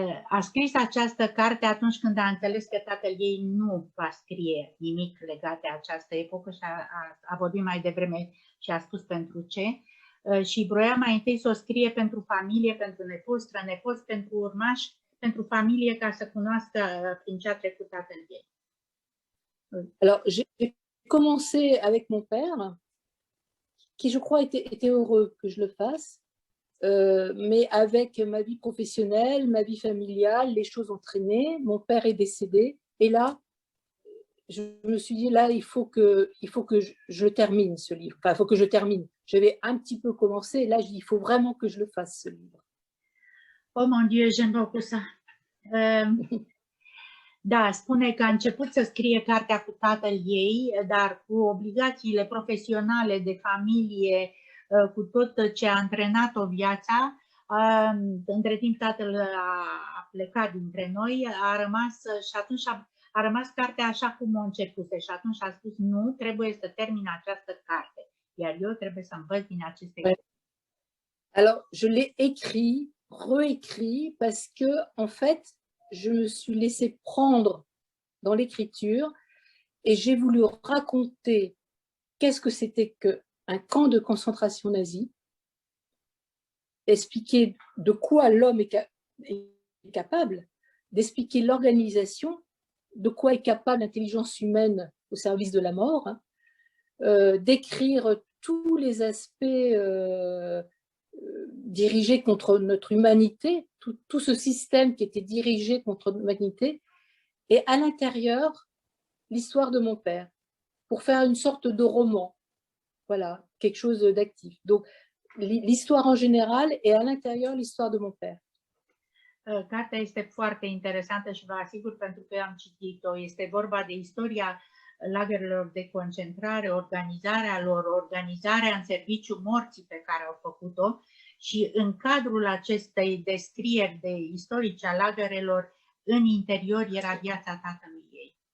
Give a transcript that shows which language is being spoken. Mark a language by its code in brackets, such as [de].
[ro] A scris această carte atunci când a înțeles că tatăl ei nu va scrie nimic legat de această epocă și a vorbit mai devreme și a spus pentru ce. Și vroia mai întâi să o scrie pentru familie, pentru nepoți, strănepoți, pentru urmași, pentru familie, ca să cunoască prin ce a trecut tatăl ei. [fr] Alors, j'ai commencé avec mon père, qui, je crois, était heureux que je le fasse. Mais avec ma vie professionnelle, ma vie familiale, les choses ont traîné. Mon père est décédé. Et là, je me suis dit, là, il faut que je termine ce livre. Enfin, il faut que je termine. J'avais un petit peu commencé. Et là, je dis, il faut vraiment que je le fasse, ce livre. Oh, mon Dieu, j'aime beaucoup ça. [ro] Da, spune că a început să scrie cartea cu tatăl ei, dar cu obligațiile profesionale de familie, cu tot ce a antrenat-o viața, între timp tatăl a plecat dintre noi, a rămas și atunci a rămas cartea așa cum o începuse și atunci a spus nu, trebuie să termin această carte, iar eu trebuie să învăț din aceste cărți. [fr] Alors, je l'ai écrit, réécrit, parce que, en fait, je me suis laissée prendre dans l'écriture et j'ai voulu raconter qu'est-ce que c'était qu'un camp de concentration nazi, expliquer de quoi l'homme est capable, d'expliquer l'organisation, de quoi est capable l'intelligence humaine au service de la mort, hein, décrire tous les aspects dirigés contre notre humanité, tout ce système qui était dirigé contre l'humanité, et à l'intérieur, l'histoire de mon père, pour faire une sorte de roman, voilà, quelque chose d'actif. Donc, l'histoire en général et à l'intérieur, l'histoire de mon père. [ro] Cartea este foarte interesantă și vă asigur pentru că am citit-o. Este vorba de istoria lagărelor de concentrare, organizarea lor, organizarea în serviciu morții pe care au făcut-o și în cadrul acestei descrieri de istorice a lagărelor, în interior era viața tatălui ei.